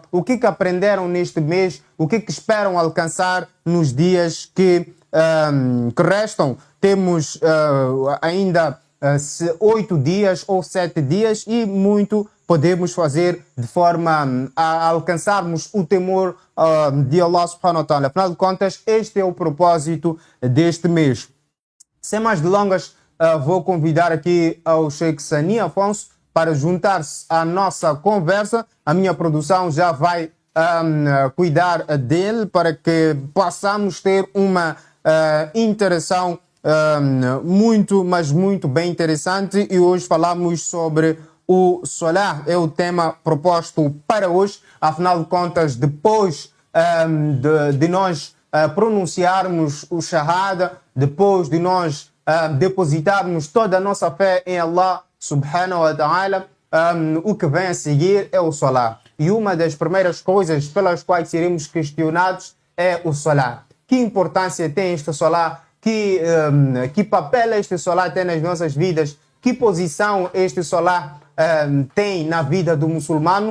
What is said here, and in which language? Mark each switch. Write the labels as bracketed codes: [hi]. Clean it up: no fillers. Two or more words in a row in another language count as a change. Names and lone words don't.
[pt] O que aprenderam neste mês? O que esperam alcançar nos dias que restam? Temos ainda 8 dias ou 7 dias e muito podemos fazer de forma a alcançarmos o temor de Allah [ar] سبحانه وتعالى. [pt] Afinal de contas, este é o propósito deste mês. Sem mais delongas, vou convidar aqui ao Sheikh Sani Afonso para juntar-se à nossa conversa. A minha produção já vai cuidar dele para que possamos ter uma interação muito, mas muito bem interessante. E hoje falamos sobre o Salah, é o tema proposto para hoje. Afinal de contas, depois de nós pronunciarmos o Shahada, depois de nós depositarmos toda a nossa fé em Allah [ar] سبحانه وتعالى, [pt] o que vem a seguir é o Salah. E uma das primeiras coisas pelas quais seremos questionados é o Salah. Que importância tem este Salah? Que papel este Salah tem nas nossas vidas? Que posição este Salah tem na vida do muçulmano?